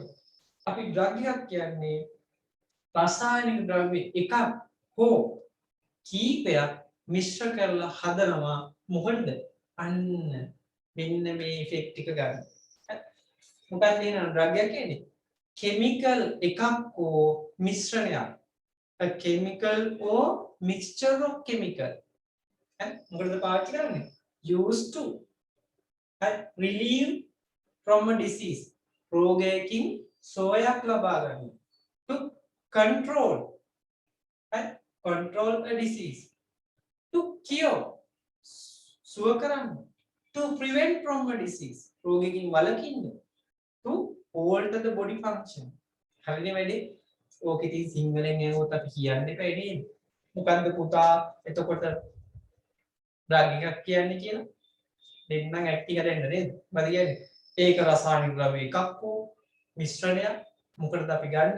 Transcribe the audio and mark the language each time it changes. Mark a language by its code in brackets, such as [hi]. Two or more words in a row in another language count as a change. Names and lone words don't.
[si] අපි ඩ්‍රග් එකක් කියන්නේ රසායනික ද්‍රව්‍ය එකක් හෝ කීපයක් මිශ්‍ර කරලා හදනවා. මොකද අන්න මෙන්න මේ ඉෆෙක්ට් එක ගන්න. මොකක්ද කියන ඩ්‍රග් එක කියන්නේ? chemical එකක් හෝ මිශ්‍රණයක්. [en] a chemical or mixture of chemical. [si] මොකටද පාවිච්චි කරන්නේ? [en] used to relieve from a disease. [si] රෝගයකින් සුවයක් ලබා ගන්න. [en] to control control a disease. to cure [si] සුව කරන්න. [en] to prevent from a disease. [si] රෝගයකින් වළකින්න. [en] to alter the body function. [si] හරිනේ වැඩේ. ඕක ඉතින් සිංහලෙන් එනකොට අපි කියන්න එපා නේද? මොකන්ද පුතා එතකොට ඩ්‍රග් එකක් කියන්නේ කියලා? දෙන්නම් ඇක්ටි හදන්න නේද? මම කියන්නේ ඒක රසායනික ද්‍රව්‍ය එකක් හෝ මිශ්‍රණයක්. මොකටද අපි ගන්නෙ?